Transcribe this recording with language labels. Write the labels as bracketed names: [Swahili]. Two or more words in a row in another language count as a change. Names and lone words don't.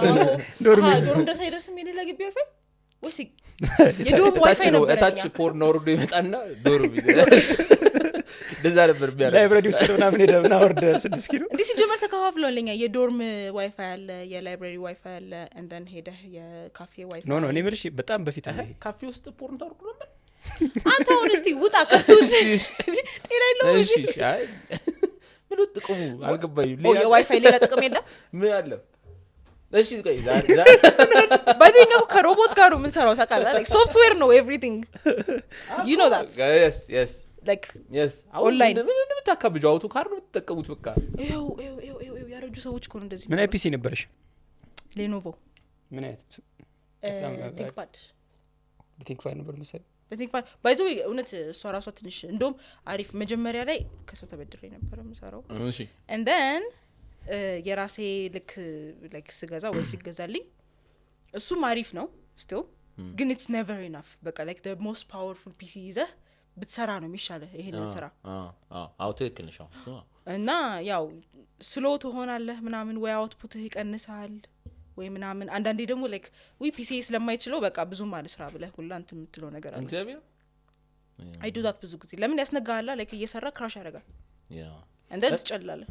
[Amharic] ዶርም ድረስ አይደርስም የሌላ ግቢ ዋይፋይ ወሲ የዶርም ዋይፋይ ነው ታች ፖርን ወርዶ ይመጣና ዶርም እንደዛ ነበር ቢያለ ላይብረሪ ውስጥ ምናምን ሄደና ወርደ 6 ኪሎ እንዴ ሲጀመር ተከፋፍሎልኛ የዶርም ዋይፋይ አለ የላይብረሪ ዋይፋይ አለ [English] and then [Amharic] ሄደ የካፌ ዋይፋይ ኖ እኔ ምልሽ በጣም በፊት ነው ካፌ ውስጥ ፖርን ታርኩ ነበር አንተ ሆነስቲ ውጣ ከሱ ጤና የለው እሺ አይ ምን ጥቅሙ አልገባኝም ሌላ የዋይፋይ ሌላ ጥቅም የለም ምን አለ እሺ ቆይ ባይደኛው ከሮቦት ጋር ነው ምን ሰራው ታውቃለህ like software ነው [English] everything you know that yes like yes online [Amharic] ምን እንደምታካብጂው አውቶ ካር ነው የምትጠቀሙት በቃ ይው ያረጁ ሰዎች እኮ ነው እንደዚህ ምን አይፒሲ ነበርሽ ሌኖቮ ምን አይነት ቲንክፓድ ነበር መሰለኝ በቲንክፓድ ባይዘው እውነት እሷ ራሷ ትንሽ እንደውም አሪፍ መጀመሪያ ላይ ከሰው ተበድሬ ነበር የምሰራው እሺ [English] and then [Amharic] የራሴ like ስገዛ ወይ ሲገዛልኝ እሱም አሪፍ ነው still ግን [English] it's never enough [Amharic] በቃ [English] like the most powerful PC [Amharic] ይዘህ ብትሰራ ነው የሚሻለው ይሄን ስራ አዎ ትክክል ነሽ እና ያው ስሎ ትሆናለህ ምናምን ወይ አውትፑትህ ይቀንሳል ወይ ምናምን አንዳንዴ ደግሞ ላይክ ዊ ፒሲ ስለማይችለው በቃ ብዙም አልስራ ብለህ ሁላ እንትን የምትለው ነገር አለ እግዚአብሔር [English] I do that [Amharic] ብዙ ጊዜ ለምን ያስነጋሃል ላይክ እየሰራ ክራሽ ያደርጋል እንደ ትጨላለህ